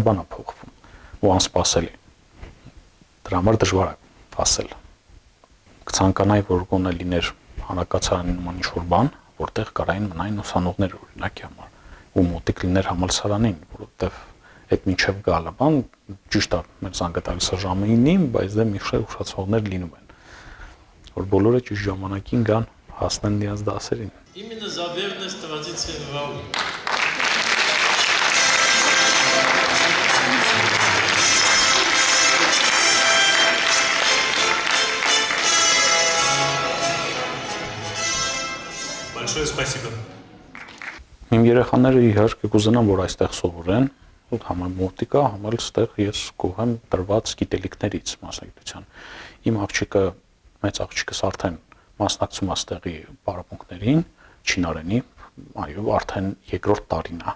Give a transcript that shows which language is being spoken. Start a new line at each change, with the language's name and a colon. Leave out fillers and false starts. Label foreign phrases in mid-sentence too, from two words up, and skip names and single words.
Armenian: բան է փոխվում ու անսպասելի։ Դրա համար դժվար է ասել։ Կցանկանայի, որ գոնե լիներ հանրակացարանի նման ինչ-որ բան, որտեղ կարային մնային ուսանողներ օրինակի համար ու մոտիկ լիներ համալսարանին, որովհետև այդ մինչև գալը բան ճիշտ է, մեր զանգատալիսը ժամը 9-ին, բայց դե մի շարք ուշացողներ լինում են, որ բոլորը ճիշտ ժամանակին գան, հասնեն նրանց դասերին։
Russian: Именно за верность традиции РАУ. Большое спасибо.
Armenian: Իմ երեխաները իհարկե կուզենան, որ այստեղ սովորեն, համը մոտիկա, համը այստեղ ես կողեմ տրված գիտելիքներից մասնագիտության։ Իմ աղջիկը, մեծ աղջիկս արդեն մասնակցում է այստեղի պարապմունքներին, չինարենի, այո, արդեն երկրորդ տարին է,